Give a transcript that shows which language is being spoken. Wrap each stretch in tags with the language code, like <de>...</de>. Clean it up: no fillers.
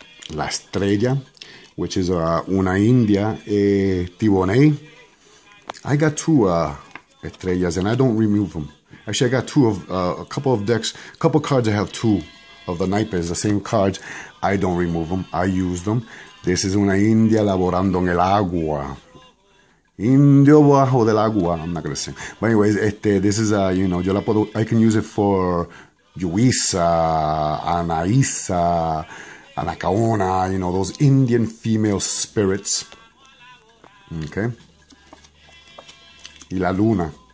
<es>La estrella,</es> <en>which is</en> <es>una India, Tiboney.</es> <en>I got two estrellas and I don't remove them. Actually, I got two of a couple of decks, a couple cards I have two of the naipes, the same cards. I don't remove them. I use them. This is</en> <es>una India laborando en el agua. Indio bajo del agua.</es> <en>I'm not going to sing. But anyways, this is, you know, I can use it for Yuisa, Anaísa, Anacaona, you know, those Indian female spirits. Okay.</en> <es>Y la luna.</es>